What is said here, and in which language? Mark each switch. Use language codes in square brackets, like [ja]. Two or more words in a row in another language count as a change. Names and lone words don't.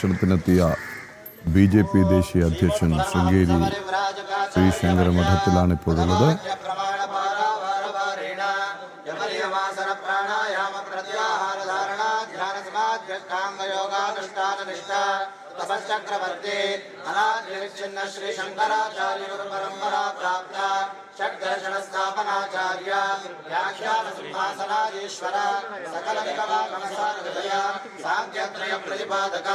[ml] സന്ദർശനത്തിനെത്തിയ BJP ദേശീയ അധ്യക്ഷൻ ശൃംഗേരി ശ്രീ ശങ്കര മഠത്തിലാണ് ഇപ്പോഴുള്ളത്. [sa] तपश्चक्रवर्ती अनाद्यविच्छिन्न श्री शंकराचार्य परंपरा प्राप्त षड्दर्शन स्थापनाचार्य व्याख्यान सिंहासनाधीश्वर सकल विकलागमसारहृदय सांख्यत्रय प्रतिपादक